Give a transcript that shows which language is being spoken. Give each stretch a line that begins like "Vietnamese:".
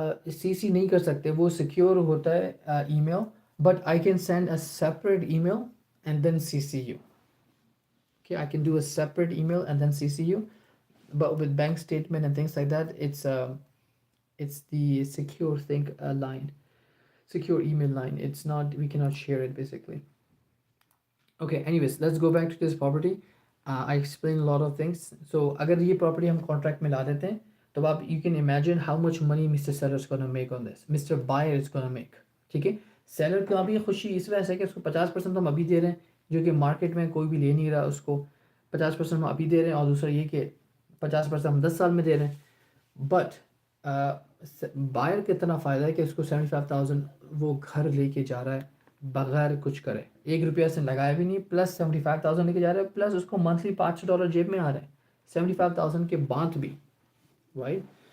Hindi: CC नहीं कर सकते, वो सिक्योर होता है email,
English: But I can send a separate email and then CC you. Okay, I can do a separate email and then CC you, but with bank statement and things like that, it's the secure thing line, secure email line. It's not, we cannot share it basically. Okay, anyways, let's go back to this property. I explained a lot of things. So
Hindi: अगर ये property हम contract में ला देते हैं, तो आप
English: you can imagine how much money Mr. Seller is gonna make on this, Mr. Buyer is gonna make,
Hindi: ठीक है। सेलर का भी खुशी इस वजह से है कि उसको 50% हम अभी दे रहे हैं, जो कि मार्केट में कोई भी ले नहीं रहा उसको। 50% हम अभी दे रहे हैं, और दूसरा ये कि 50% हम 10 साल में दे रहे हैं। बट बायर को इतना फ़ायदा है कि उसको 75,000 वो घर लेके जा रहा है बगैर कुछ करे, 1 रुपया से लगाया भी नहीं, प्लस 75,000 लेके जा रहा है, प्लस उसको मंथली $500 जेब में आ रहा है 75,000 के बाद भी, राइट।